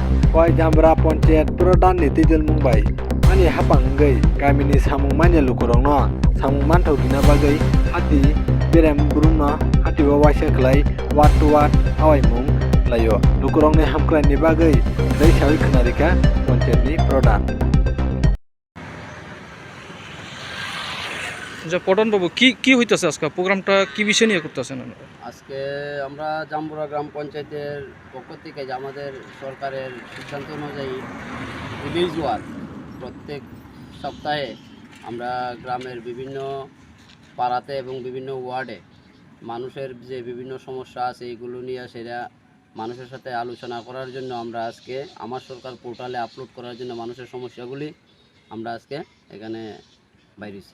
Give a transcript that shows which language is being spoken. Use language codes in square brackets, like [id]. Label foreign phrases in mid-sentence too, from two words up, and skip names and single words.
[trp] koi jambra pontiat prodan ni tidil mumbai ani hapanggai gamini samung manya lukurong no samung manthau dina bagai hati berem burumno hati wawaisa khlai wat to wat awai mung layo lukurong ni hamkrai ni bagai dai sawi khnarika pontiat ni prodan [bn] যে পটন বাবু কি হইতাছে আজকে প্রোগ্রামটা কি বিষয় নিয়ে করতেছেন আপনারা? আজকে আমরা জাম্বুরা গ্রাম পঞ্চায়েতের পক্ষ থেকে যে আমাদের সরকারের সিদ্ধান্ত অনুযায়ী ভিলেজ ওয়ার প্রত্যেক সপ্তাহে আমরা গ্রামের বিভিন্ন পাড়াতে এবং বিভিন্ন ওয়ার্ডে মানুষের যে বিভিন্ন সমস্যা আছে এইগুলো নিয়ে সেটা মানুষের সাথে আলোচনা করার জন্য আমরা আজকে আমার সরকার পোর্টালে আপলোড করার জন্য মানুষের সমস্যাগুলি আমরা আজকে এখানে বাইরেছি।